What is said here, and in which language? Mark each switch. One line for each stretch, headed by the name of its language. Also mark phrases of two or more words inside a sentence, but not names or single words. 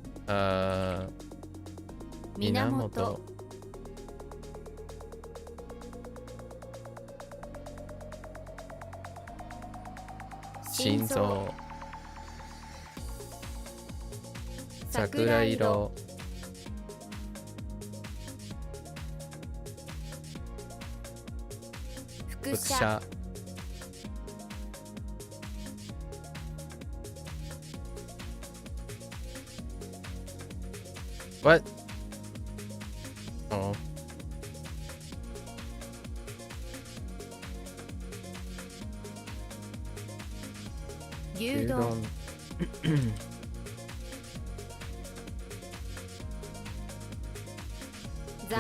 Japanese: 源。心臓。桜色。輻射。輻
English: 射。What? Oh.
Japanese: 牛丼。雑